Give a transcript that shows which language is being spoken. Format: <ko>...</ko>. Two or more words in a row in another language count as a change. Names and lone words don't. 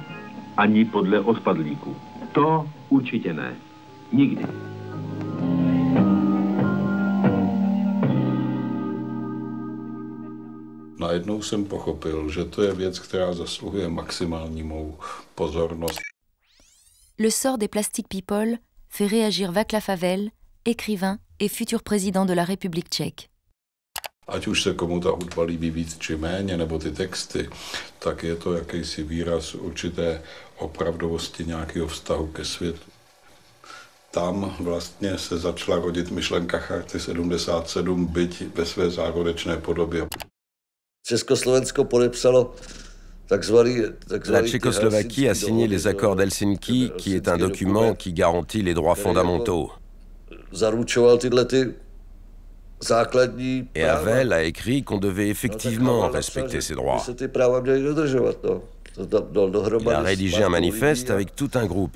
<cs>Ani podle odpadlíků. To určitě ne. Nikdy. Najednou jsem pochopil, že to je věc, která zasluhuje maximální mou pozornost.</cs> <fr>Le sort des Plastic People fait réagir Václav Havel, écrivain et futur président de la République tchèque.</fr> <cs>Ať už se komu ta hudba líbí víc či méně, nebo ty texty, tak je to jakýsi výraz určité opravdovosti nějakého vztahu ke světu. Tam vlastně se začala rodit myšlenka Charty 77, byť ve své zárodečné podobě. Československo podepsalo</cs> <fr>La Tchécoslovaquie a signé les accords d'Helsinki, qui est un document qui garantit les droits fondamentaux. Et Havel a écrit qu'on devait effectivement respecter ces droits. Il a rédigé un manifeste avec tout un groupe.</fr>